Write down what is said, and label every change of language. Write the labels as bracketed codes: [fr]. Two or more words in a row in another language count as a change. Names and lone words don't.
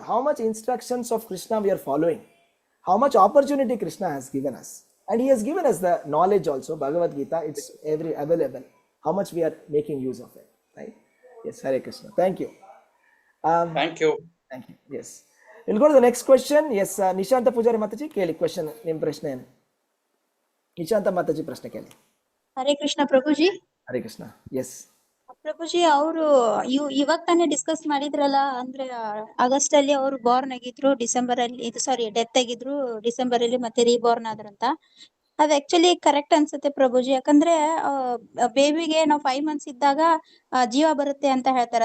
[en] How much instructions of Krishna we are following? How much opportunity Krishna has given us? And he has given us the knowledge also. Bhagavad Gita, it's available. How much we are making use of it, right? Yes, Hare Krishna. Thank you. Thank you. Thank you. Yes. We'll go to the next question. Yes, Nishanta Pujari Mataji, [mr] keli question name prashna. Nishanta Mataji prashna keli. [kn] ಹರೇ ಕೃಷ್ಣ ಪ್ರಭುಜಿ. [en] Hare Krishna. Yes. [kn] ಪ್ರಭುಜಿ ಅವರು ಇವಾಗ ತಾನೇ ಡಿಸ್ಕಸ್ ಮಾಡಿದ್ರಲ್ಲ, ಅಂದ್ರೆ ಆಗಸ್ಟ್ ಅಲ್ಲಿ ಅವರು ಬಾರ್ನ್ ಆಗಿದ್ರು, ಡಿಸೆಂಬರ್ ಅಲ್ಲಿ ಡೆತ್ ಆಗಿದ್ರು, ಡಿಸೆಂಬರ್ ಅಲ್ಲಿ ಮತ್ತೆ ರೀಬೋರ್ನ್ ಆದ್ರಂತ. ಅದ್ [en] actually correct [kn] ಅನ್ಸುತ್ತೆ ಪ್ರಭುಜಿ. ಯಾಕಂದ್ರೆ ಬೇಬಿಗೆ ನಾವು 5 months ಇದ್ದಾಗ ಜೀವ ಬರುತ್ತೆ ಅಂತ ಹೇಳ್ತಾರೆ.